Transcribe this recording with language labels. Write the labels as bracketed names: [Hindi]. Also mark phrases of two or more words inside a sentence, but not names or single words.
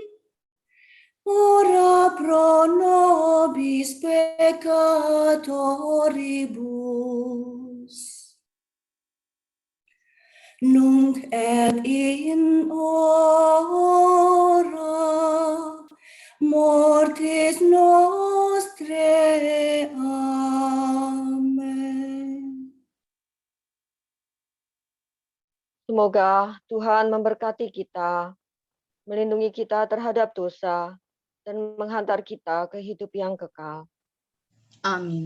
[Latin] ora pro nobis peccatoribus, nunc et in hora mortis nostrae. Amen. [Indonesian] Semoga Tuhan memberkati kita, melindungi kita terhadap dosa, dan menghantar kita ke hidup yang kekal. Amin.